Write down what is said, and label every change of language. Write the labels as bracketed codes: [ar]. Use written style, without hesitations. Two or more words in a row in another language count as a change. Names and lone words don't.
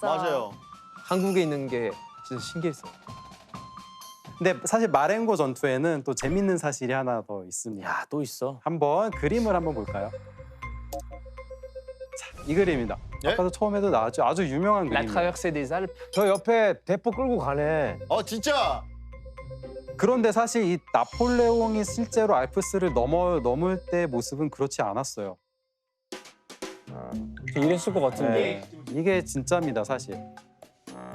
[ko] 맞아요. 한국에 있는 게 진짜 신기했어요. 근데 사실 마렌고 전투에는 또 재밌는 사실이 하나 더 있습니다. 야, 또 있어. 한번 그림을 한번 볼까요? 자, 이 그림입니다. 예? 아까도 처음에도 나왔죠. 아주 유명한 La 그림이에요. traversée des Alpes. 저 옆에 대포 끌고 가네. 진짜. 그런데 사실 이 나폴레옹이 실제로 알프스를 넘을 때 모습은 그렇지 않았어요. 이랬을 것 같은데. 네, 이게 진짜입니다, 사실.